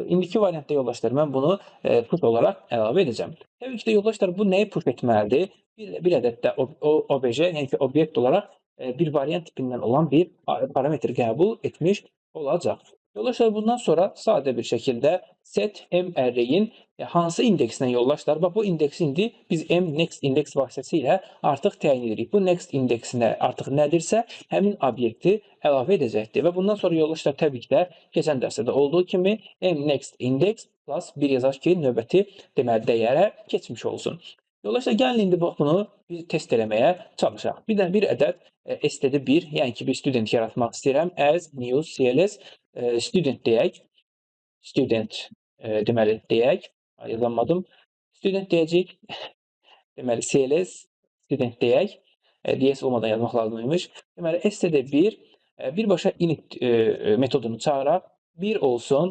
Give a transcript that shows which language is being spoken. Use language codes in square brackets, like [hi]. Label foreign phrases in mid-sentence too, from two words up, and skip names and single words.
[az] İndiki variantda yoldaşlar, mən bunu push olaraq əlavə edəcəm. Təbii ki də yoldaşlar, bu nəyi push etməlidir? Bir ədəd də obj, yəni ki, obyekt olaraq bir variant tipindən olan bir parametr qəbul etmiş olacaq. Yoldaşlar, bundan sonra sadə bir şəkildə [en] set M array-in [az] hansı indeksinə yoldaşlar? Bax, bu indeksi indi biz [en] M next index [az] vasitəsilə artıq təyin edirik. Bu next indeksinə artıq nədirsə, həmin obyekti əlavə edəcəkdir. Və bundan sonra yoldaşlar, təbii ki də keçən dərsdə də olduğu kimi [en] M next index plus [az] bir yazaq ki, növbəti deməli dəyərə keçmiş olsun. Yoldaşlar, gəlin indi bunu biz test eləməyə çalışaq. Bir ədəd std1, yəni ki, bir student yaratmaq istəyirəm. [en] As new CLS student deyək. [az] Student deməli deyək. Yazamadım. Student deyəcək. Deməli [en] CLS student [az] deyək. DS olmadan yazmaq lazımıymış. Deməli std1 birbaşa init metodunu çağıraq. Bir olsun.